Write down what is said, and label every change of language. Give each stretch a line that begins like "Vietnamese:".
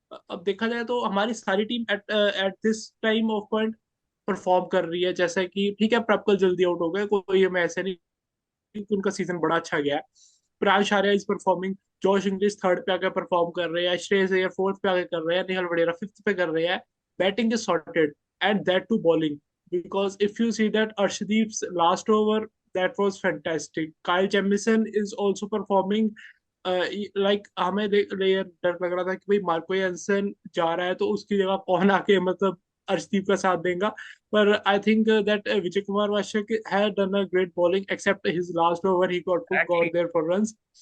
Hindi: अब देखा जाए तो हमारी सारी team at
English: at this time of point
Hindi: perform कर रही है। जैसा कि ठीक है, प्रैप्कल जल्दी आउट हो गए, कोई हमें ऐसे नहीं कि उनका सीजन बड़ा अच्छा गया है, प्रांश Arya
English: is performing,
Hindi: Josh Inglis third पे आकर परफॉर्म कर रहे हैं, श्रेयस अय्यर फोर्थ पे आकर कर रहे हैं, निखिल वडेरा फिफ्थ पे कर रहे हैं.
English: Batting is sorted and that to bowling. Because if you see that Arshdeep's last over, that was fantastic.
Hindi: Kyle Jamieson
English: is also performing like
Hindi: हमें डर लग रहा था कि भाई मार्को एंसन जा रहा है तो उसकी जगह कौन आके मतलब अर्शदीप का साथ देगा.
English: पर I think that Vijay Kumar Vyshak had done a great bowling except his last over he got there four runs.